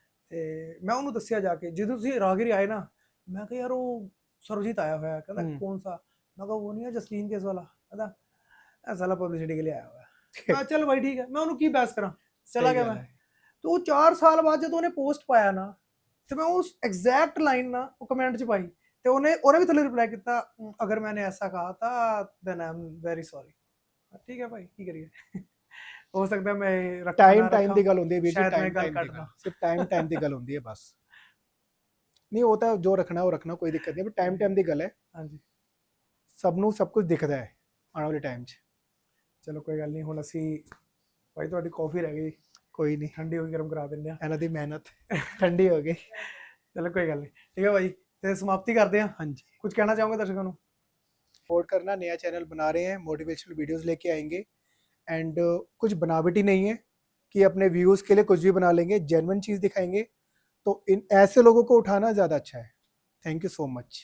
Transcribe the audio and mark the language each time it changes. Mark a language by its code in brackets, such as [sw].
[pa] ਤੇ ਮੈਂ ਉਹਨੂੰ ਦੱਸਿਆ ਜਾ ਕੇ, ਜਦੋਂ ਤੁਸੀਂ ਰਾਹਗੀਰੀ ਆਏ ਨਾ, ਮੈਂ ਕਿਹਾ ਯਾਰ ਉਹ ਸਰਬਜੀਤ ਆਇਆ ਹੋਇਆ। ਕਹਿੰਦਾ ਕੌਣ ਸਾ? ਮੈਂ ਕਿਹਾ ਉਹ ਨਹੀਂ ਹੈ ਜਸਲੀਨ [hi] केस वाला। [pa] ਕਹਿੰਦਾ ਇਹ ਸਾਲਾ [hi] ਪਬਲਿਸਿਟੀ के लिए आया हुआ है। [pa] ਮੈਂ ਚੱਲ ਭਾਈ ਠੀਕ ਹੈ, ਮੈਂ ਉਹਨੂੰ ਕੀ ਬਹਿਸ ਕਰਾਂ, ਚਲਾ ਗਿਆ ਮੈਂ। ਤੇ ਉਹ 4 ਸਾਲ ਬਾਅਦ ਜਦੋਂ ਉਹਨੇ ਪੋਸਟ ਪਾਇਆ ਨਾ, ਤੇ ਮੈਂ ਉਸ ਐਗਜ਼ੈਕਟ ਲਾਈਨ ਨਾ ਉਹ ਕਮੈਂਟ 'ਚ ਪਾਈ, ਤੇ ਉਹਨੇ ਵੀ ਥੱਲੇ ਰਿਪਲਾਈ ਕੀਤਾ, [hi] ਅਗਰ ਮੈਨੇ ਐਸਾ ਕਹਾ [pa] ਤਾਂ [en] Then I am very sorry. [pa] ਠੀਕ ਹੈ ਭਾਈ, ਕੀ ਕਰੀਏ। ਹੋ ਸਕਦਾ ਮੈਂ ਟਾਈਮ ਦੀ ਗੱਲ ਹੁੰਦੀ ਹੈ ਵੀਰ ਜੀ, ਸ਼ਾਇਦ ਮੈਂ ਗੱਲ ਟਾਈਮ ਕੱਢ ਦੀ ਲਾਂ। ਗੱਲ, ਸਿਰਫ ਟਾਈਮ ਦੀ ਗੱਲ ਹੁੰਦੀ ਹੈ ਬਸ। ਨਹੀਂ ਉਹ ਤਾਂ ਜੋ ਰੱਖਣਾ ਉਹ ਰੱਖਣਾ, ਕੋਈ ਦਿੱਕਤ ਨਹੀਂ, ਬਟ ਟਾਈਮ ਦੀ ਗੱਲ ਹੈ। ਹਾਂਜੀ, ਸਭ ਨੂੰ ਸਭ ਕੁਝ ਦਿਖਦਾ ਹੈ ਆਉਣ ਵਾਲੇ ਟਾਈਮ 'ਚ। ਚਲੋ ਕੋਈ ਗੱਲ ਨਹੀਂ, ਹੁਣ ਅਸੀਂ ਭਾਈ ਤੁਹਾਡੀ ਕਾਫੀ ਰਹਿ ਗਈ, ਕੋਈ ਨਹੀਂ, ਠੰਡੀ ਹੋ ਗਈ, ਗਰਮ ਕਰਾ ਦਿੰਦੇ ਆ। ਇਹਨਾਂ ਦੀ ਮਿਹਨਤ ਠੰਡੀ ਹੋ ਗਈ। ਚਲੋ ਕੋਈ ਗੱਲ ਨਹੀਂ, ਠੀਕ ਹੈ ਭਾਈ, ਤੇ ਸਮਾਪਤੀ ਕਰਦੇ ਆ। ਹਾਂਜੀ, [hi] कुछ कहना चाहोगे दर्शकों को? सपोर्ट करना, नया चैनल बना रहे हैं, मोटिवेशनल वीडियोस लेके आएंगे, एंड कुछ बनावटी नहीं है कि अपने व्यूज़ के लिए कुछ भी बना लेंगे, जेन्युइन चीज़ दिखाएंगे, तो इन ऐसे लोगों को उठाना ज़्यादा अच्छा है। Thank you so much.